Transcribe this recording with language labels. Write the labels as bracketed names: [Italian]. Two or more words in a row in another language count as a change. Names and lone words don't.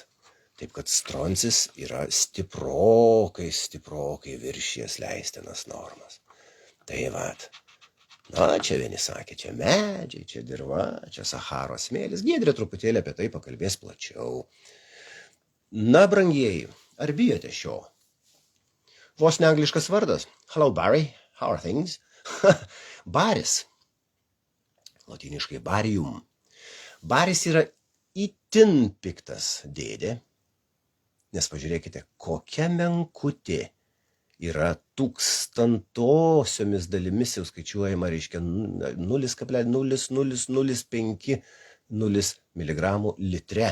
[Lithuanian] Taip kad stroncis yra stiprokai viršijęs leistinas normas. Tai vat. Na, čia vieni sakė, čia medžiai, čia dirva, čia Sacharos smėlis. Giedrė truputėlį apie tai pakalbės plačiau. Na, brangieji, ar bijote šio? Vos ne angliškas vardas. [English] Hello, Barry. How are things? Baris. [Lithuanian] Lotiniškai barium. Baris yra itin piktas dėdė. Nes pažiūrėkite, kokia menkutė yra tūkstantosiomis dalimis jau skaičiuojama, reiškia 0,0005 mg litre.